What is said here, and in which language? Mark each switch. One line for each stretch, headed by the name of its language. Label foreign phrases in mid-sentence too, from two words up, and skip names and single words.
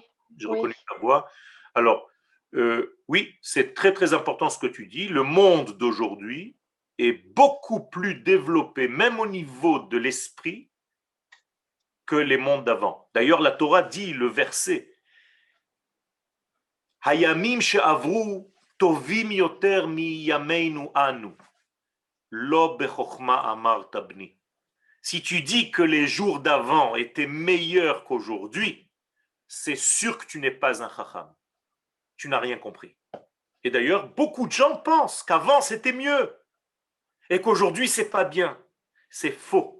French: J'ai reconnu ta voix. Alors, oui, c'est très, très important ce que tu dis. Le monde d'aujourd'hui est beaucoup plus développé, même au niveau de l'esprit, que les mondes d'avant. D'ailleurs, la Torah dit le verset
Hebrew: הימים שעברו טובים יותר מימינו אנו. לא בחכמה אמר תבני.
French: Si tu dis que les jours d'avant étaient meilleurs qu'aujourd'hui, c'est sûr que tu n'es pas un chacham. Tu n'as rien compris. Et d'ailleurs, beaucoup de gens pensent qu'avant c'était mieux et qu'aujourd'hui c'est pas bien. C'est faux.